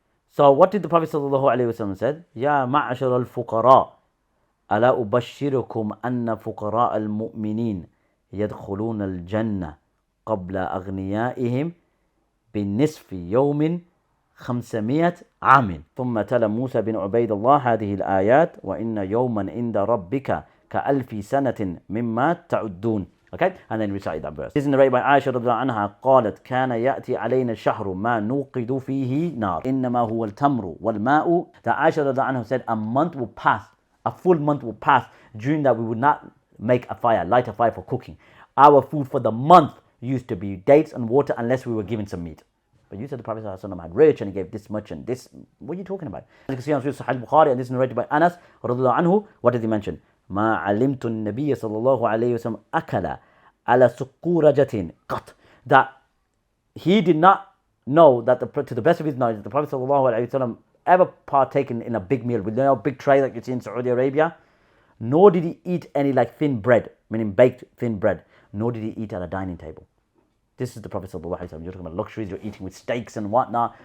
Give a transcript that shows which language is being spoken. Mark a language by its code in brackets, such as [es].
[en] So what did the Prophet sallallahu alayhi wa sallam said? [ar] Ya ma'ashar al-fuqara ala ubashirukum anna fuqara al-mu'minin يدخلون الجنة قبل أغنيائهم بالنصف يوم 500 عام. ثم تلا موسى بن عبيد الله هذه الآيات وإن يوما عند ربك كألف سنة مما تعدون. [en] Okay, and then recite that verse. This is narrated by Aisha [ar] رضي الله عنها قالت كان يأتي علينا الشهر ما نوقد فيه نار إنما هو التمر والماء. [en] That Aisha رضي الله عنها said a month will pass, a full month will pass during that we would not make a fire, light a fire for cooking. Our food for the month used to be dates and water unless we were given some meat. But you said the Prophet ﷺ had rich and he gave this much and this. What are you talking about? As you can see on Sahih Bukhari, and this is narrated by Anas radhiallahu anhu. What did he mention? [ar] ما علمت النبي صلى الله عليه وسلم أكل على سقورجة قط. [en] That he did not know that to the best of his knowledge, the Prophet صلى الله عليه وسلم ever partaken in a big meal with a big tray like you see in Saudi Arabia. Nor did he eat any like thin bread, meaning baked thin bread. Nor did he eat at a dining table. This is the Prophet sallallahu alaihi wasallam. You're talking about luxuries, you're eating with steaks and whatnot.